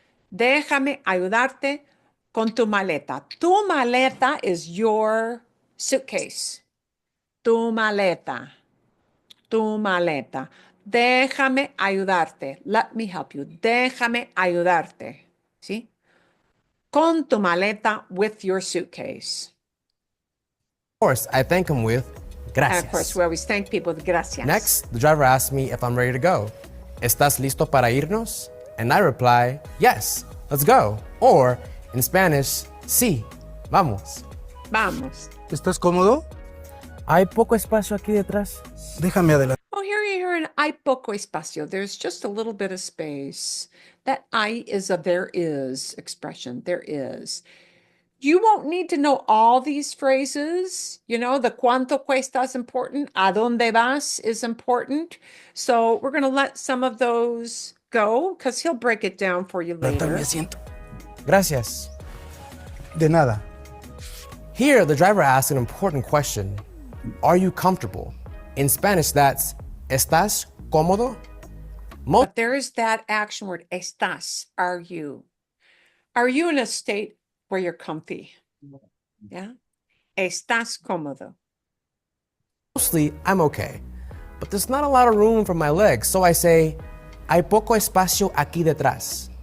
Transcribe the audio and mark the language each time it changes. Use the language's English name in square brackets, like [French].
[Spanish] Déjame ayudarte con tu maleta. Tu maleta [English] is your suitcase. [Spanish] Tu maleta. Tu maleta. Déjame ayudarte. [English] Let me help you. [Spanish] Déjame ayudarte. ¿Sí? Con tu maleta, [English] with your suitcase. I thank him with gracias. And of course, we always thank people with gracias. Next, the driver asks me if I'm ready to go. [Spanish] ¿Estás listo para irnos? [English] And I reply, yes, let's go. Or in Spanish, [Spanish] sí, vamos. Vamos. ¿Estás cómodo? Hay poco espacio aquí detrás. Déjame adelantar. [English] Oh, here you hear an [Spanish] hay poco espacio. [English] There's just a little bit of space. That hay is a there is expression. There is. You won't need to know all these phrases. You know, the [Spanish] cuánto cuesta [English] is important. [Spanish] ¿A dónde vas [English] is important. So we're going to let some of those go because he'll break it down for you [Spanish] Levantar mi [English] later. [Spanish] asiento. Gracias. De nada. [English] Here, the driver asks an important question. Are you comfortable? In Spanish, that's [Spanish] ¿Estás cómodo? [English] Most But there is that action word, estás, are you? Are you in a state where you're comfy? [Spanish] Yeah? Estás cómodo. [English] Mostly, I'm okay. But there's not a lot of room for my legs, so I say, [Spanish] hay poco espacio aquí detrás.